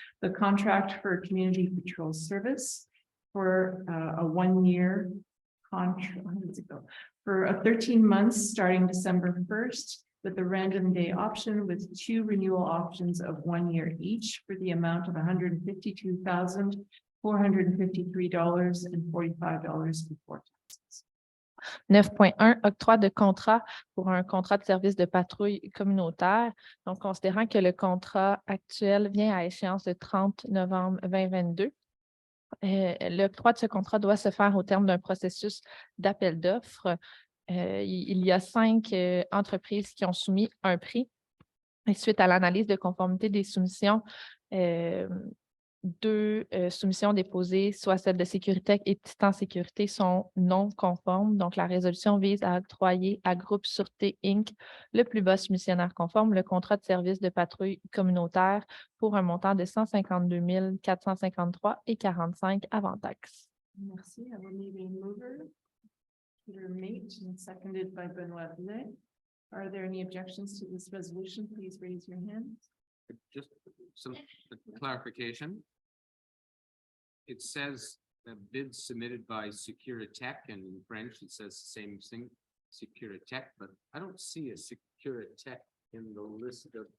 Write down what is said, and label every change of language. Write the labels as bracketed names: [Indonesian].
[English] The contract for community patrol service for a 1-year contract, how does it go? For 13 months starting December 1st, with the random day option with 2 renewal options of 1 year each for the amount of $152,453.45 before taxes. [French] 9.1, octroi de contrat pour un contrat de service de patrouille communautaire. Donc, considérant que le contrat actuel vient à échéance le 30 novembre 2022, l'octroi de ce contrat doit se faire au terme d'un processus d'appel d'offres. Il y a 5 entreprises qui ont soumis un prix. Et suite à l'analyse de conformité des soumissions, 2 soumissions déposées, soit celle de Sécurité et Titan Sécurité, sont non conformes. Donc, la résolution vise à octroyer à Groupe Sûreté Inc. le plus bas soumissionnaire conforme, le contrat de service de patrouille communautaire pour un montant de 152 453,45 avant taxes. Merci. [English] I will need a mover. Peter Mate, and seconded by Benoit Blais. Are there any objections to this resolution? Please raise your hand. Just some clarification. It says a bid submitted by Securitech, and in French it says the same thing, Securitech, but I don't see a Securitech in the list of.